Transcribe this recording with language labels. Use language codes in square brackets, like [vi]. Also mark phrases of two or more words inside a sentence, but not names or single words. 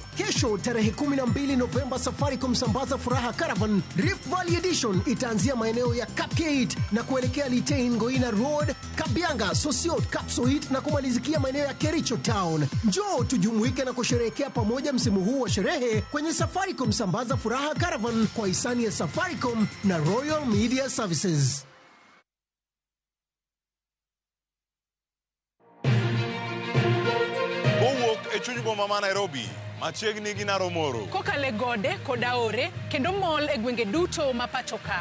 [sw] Kesho tarehe 12 Novemba, Safaricom Sambaza Furaha Caravan Rift Valley Edition itaanzia maeneo ya Kapkeit na kuelekea Litein, Ngoina Road, Kabianga, Sosiot, Kapsoit na kumalizikia maeneo ya Kericho Town. Njoo tujumuike na kusherehekea pamoja msimu huu wa sherehe kwenye Safaricom Sambaza Furaha Caravan kwa hisani ya Safaricom na Royal Media Services. [luo] E chuny boma ma Nairobi, machiegni gi Naromoro. Kokale gode koda ore kendo mol e gwenge duto ma pachoka.